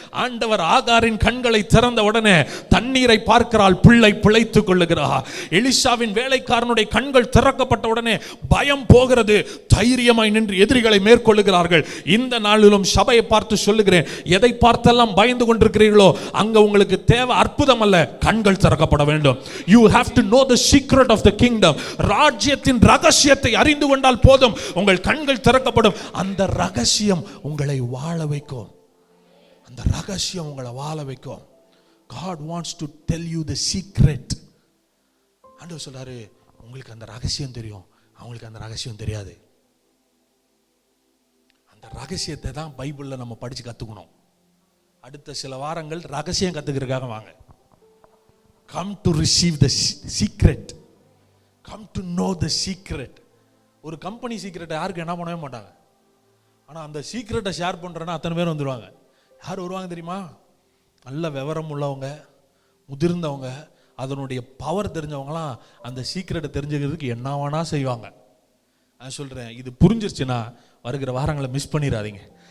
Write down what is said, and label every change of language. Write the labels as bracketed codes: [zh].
[ta] ஆண்டவர் ஆகாரின் கண்களை திறந்த உடனே தண்ணீரை பார்க்கிறாள், பிள்ளை பிழைத்துக் கொள்ளுகிறார். எலிசாவின் வேலைக்காரனுடைய கண்கள் திறக்கப்பட்ட உடனே பயம் போகிறது, தைரியமாய் நின்று எதிரிகளை மேற்கொள்ளுகிறார்கள். இந்த நாளிலும் சபையை பார்த்து சொல்லுகிறேன், எதை பார்த்தெல்லாம் பயந்து கொண்டிருக்கிறீர்களோ அங்க உங்களுக்கு தேவை அற்புதம் அல்ல, கண்கள் திறக்கப்பட வேண்டும். [en] You have to know the secret of the kingdom. [ta] ராஜ்யத்தின் ரகசியத்தை அறிந்து கொண்டால் போதும், உங்கள் கண்கள் திறக்கப்படும். அந்த ரகசியம் உங்களை வாழ வைக்கும். அந்த ரகசியம் உங்களை வாழ வைக்கும். [en] God wants to tell you the secret. [ta] ஆண்டவர் சொல்றாரு, உங்களுக்கு அந்த ரகசியம் தெரியும், அவங்களுக்கு அந்த ரகசியம் தெரியாது. அந்த ரகசியத்தை தான் பைபிள்ல நம்ம படிச்சு கத்துக்கணும். அடுத்த சில வாரங்கள் ரகசியம் கத்துக்கிறதுக்காக வாங்க. [en] Come to receive the secret. Come to know the secret. [ta] ஒரு கம்பெனி சீக்ரெட்டை யாருக்கு என்ன பண்ணவே மாட்டாங்க. ஆனா அந்த சீக்ரெட்டை ஷேர் பண்றேன்னா அத்தனை பேர் வந்துடுவாங்க. யார் வருவாங்க தெரியுமா? நல்ல விவரம் உள்ளவங்க, முதிர்ந்தவங்க, அதனுடைய பவர் தெரிஞ்சவங்களாம் அந்த சீக்ரெட்டை தெரிஞ்சுக்கிறதுக்கு என்ன வேணா செய்வாங்க. நான் சொல்றேன், இது புரிஞ்சிருச்சுன்னா வருகிற வாரங்களை மிஸ் பண்ணிடாதீங்க.